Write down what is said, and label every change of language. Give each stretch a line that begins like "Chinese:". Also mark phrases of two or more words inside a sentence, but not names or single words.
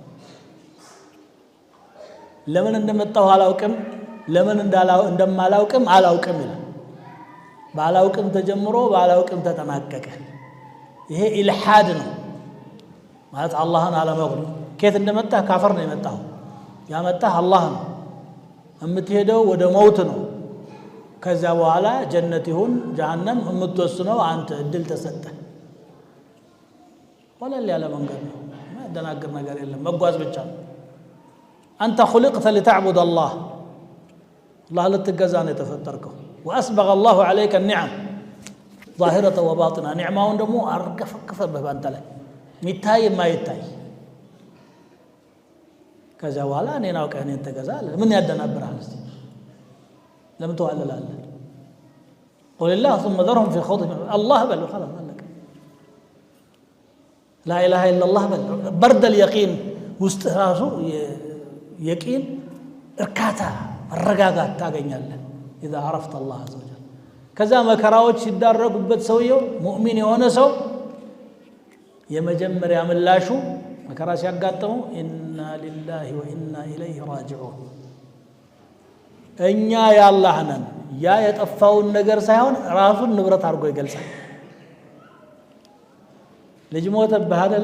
Amharic: ለምን እንደመጣሁ አላውቅም፣ ለምን እንደማላውቅም አላውቅም ይላል። ባላውቅም ተጀምሮ ባላውቅም ተጠናቀቀ። ይሄ ኢልሃድ ነው ማለት አላህን አለማወቅ ነው። ከየት እንደመጣህ ካፈር ነው የመጣው። ያመጣህ አላህ ነው። የምትሄደው ወደ መውት ነው። ከዛ በኋላ ጀነት ይሁን ጀሃነም የምትወስነው አንተ እድል ተሰጠ። ወለል ያለ መንገድ ነው። ማደናገር ነገር የለም። መጓዝ ብቻ ነው። አንተ
Arabic: خلقت لتعبد الله
Amharic: الله ልትገዛ ነው የተፈጠርከው።
Arabic: وأسبغ الله عليك النعم ظاهرة وباطنة
Amharic: نعماውን ደግሞ አርገፈከፈብህ ባንተ ላይ ሚታይ የማይታይ። ከዛ በኋላ እኔን አውቀህ እኔን ተገዛ አለ። ምን ያደናብርሃል? እስቲ ለምን ተዋለላለህ?
Arabic: قل الله ثم ذرهم في خوضهم الله بل خلاص عليك لا إله إلا الله بل برد اليقين
Amharic: ውስጥ ራሱ የቂን እርካታ መረጋጋት ታገኛለህ
Arabic: إذا عرفت الله عز وجل።
Amharic: ከዛ መከራዎች ሲዳረጉበት ሰውየው ሙእሚን የሆነ ሰው የመጀመሪያ ምላሹ መከራ ሲያጋጥመው
Arabic: إنا لله وإنا إليه راجعون፣
Amharic: እኛ የአላህ ነን። ያ የጠፋውን ነገር ሳይሆን ራሱን ንብረት አድርጎ ይገልጻል። ልጅ ሞተብህ አይደለ?